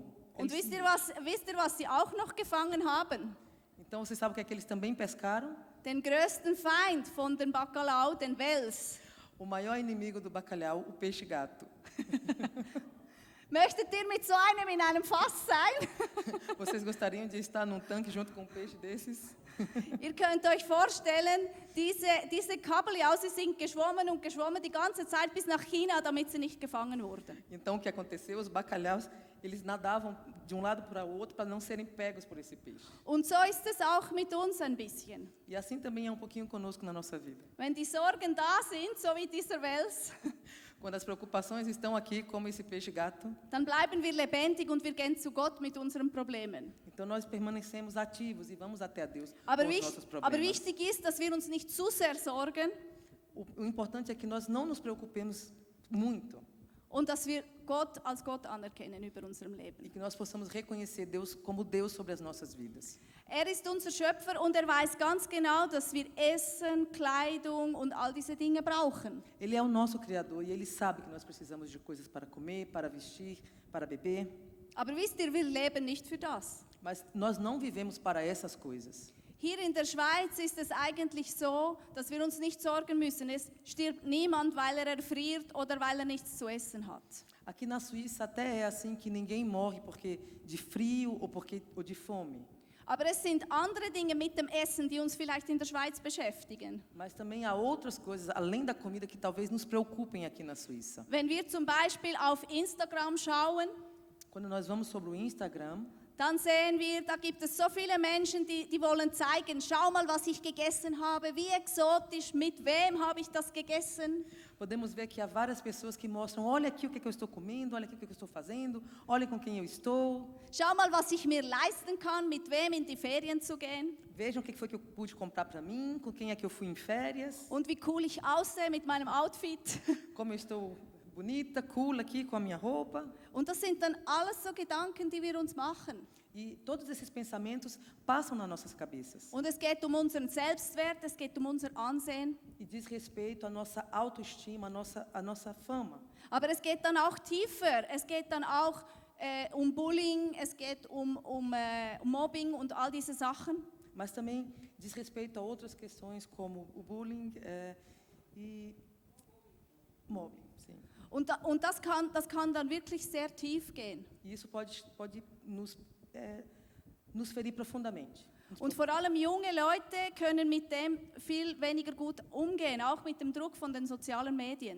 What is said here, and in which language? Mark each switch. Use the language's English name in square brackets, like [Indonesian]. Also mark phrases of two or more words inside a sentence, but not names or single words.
[German] Und [Portuguese] Eles [German] wisst ihr, was sie auch noch gefangen haben? [Portuguese] Então vocês sabem o que é que eles também pescaram? [German] Den größten Feind von dem Bacalhau, den Wels. [Portuguese] O maior inimigo do bacalhau, o peixe-gato. [German] Möchtet ihr mit so einem in einem Fass sein? [Portuguese] Vocês gostariam de estar num tanque junto com um peixe desses? [German] Ihr könnt euch vorstellen, diese Kabeljau, sie sind geschwommen und geschwommen die ganze Zeit bis nach China, damit sie nicht gefangen wurden. [Portuguese] Então o que aconteceu? Os bacalhaus, eles nadavam de um lado para o outro para não serem pegos por esse peixe. [German] Und so ist es auch mit uns ein bisschen. [Portuguese] E assim também é um pouquinho conosco na nossa vida. [German] Wenn die Sorgen da sind, so wie dieser Wels, [Portuguese] Quando as preocupações estão aqui, como esse peixe-gato, [German] dann bleiben wir lebendig und wir gehen zu Gott mit unseren Problemen. [Portuguese] então nós permanecemos ativos e vamos até a Deus com [German] Aber, [Portuguese] os nossos [German] aber [Portuguese] problemas. [German] wichtig ist, dass wir uns nicht zu sehr sorgen [Portuguese] O importante é que nós não nos preocupemos muito [German] und dass wir Gott als Gott anerkennen über unserem [Portuguese] e [German] Leben. [Portuguese] que nós possamos reconhecer Deus como Deus sobre as nossas vidas. [German] Ist unser Schöpfer und weiß ganz genau, dass wir Essen, Kleidung und all diese Dinge brauchen. [Portuguese] Ele é o nosso Criador e Ele sabe que nós precisamos de coisas para comer, para vestir, para beber. [German] Aber wisst ihr, wir leben nicht für das. [Portuguese] Mas nós não vivemos para essas coisas. [German] Hier in der Schweiz ist es eigentlich so, dass wir uns nicht sorgen müssen. Es stirbt niemand, weil erfriert oder weil nichts zu essen hat. [Portuguese] Aqui na Suíça até é assim que ninguém morre porque de frio ou de fome. [German] Aber es sind andere Dinge mit dem Essen, die uns vielleicht in der Schweiz beschäftigen. [Portuguese] Mas também há outras coisas além da comida que talvez nos preocupem aqui na Suíça. [German] Wenn wir zum Beispiel auf Instagram schauen, [Portuguese] Quando nós vamos sobre o Instagram, [German] dann sehen wir, da gibt es so viele Menschen, die wollen zeigen, schau mal, was ich gegessen habe, wie exotisch, mit wem habe ich das gegessen. [Portuguese] podemos ver que há várias pessoas que mostram, olha aqui o que eu estou comendo, olha aqui o que eu estou fazendo, olha com quem eu estou. [German] Schau mal, was ich mir leisten kann, mit wem in die Ferien zu gehen. [Portuguese] Vejam o que foi que eu pude comprar para mim, com quem é que eu fui em férias, [German] Und wie cool ich aussehe mit meinem Outfit. [Portuguese] como eu estou bonita, cool aqui com a minha roupa. [German] Und das sind dann alles so Gedanken, die wir uns machen. [Portuguese] E todos esses pensamentos passam nas nossas cabeças. [German] Und es geht um unseren Selbstwert, es geht um unser Ansehen. [Portuguese] E diz respeito à nossa autoestima, à nossa fama. [German] Aber es geht dann auch tiefer. Es geht dann auch um Bullying, es geht um Mobbing und all diese Sachen. [Portuguese] Mas também diz respeito a outras questões como o bullying e mobbing. Sim. [German] Und das kann dann wirklich sehr tief gehen. [Portuguese] E isso pode nos ferir profundamente. [German] Und vor allem junge Leute können mit dem viel weniger gut umgehen, auch mit dem Druck von den sozialen Medien.